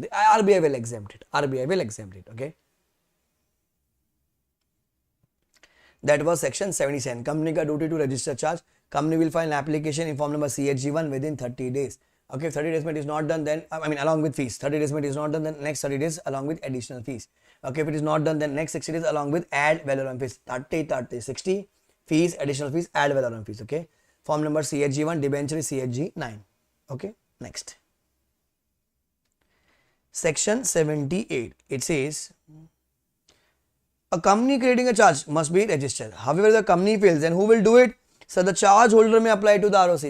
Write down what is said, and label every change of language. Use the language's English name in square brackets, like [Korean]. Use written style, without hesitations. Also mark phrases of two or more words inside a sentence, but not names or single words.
[English] The RBI will exempt it. RBI will exempt it. Okay. That was section 77. Company ka duty to register charge. Company will file an application in form number CHG1 within 30 days. Okay, if 30 days it is not done, then along with fees. 30 days it is not done, then next 30 days along with additional fees. Okay, if it is not done, then next 60 days along with ad valorem fees. 30, 60 fees, additional fees, ad valorem fees. Okay, form number CHG1, debenture is CHG9. Okay, next. Section 78. It says a company creating a charge must be registered. However, the company fails, then who will do it? So the charge holder may apply to the ROC.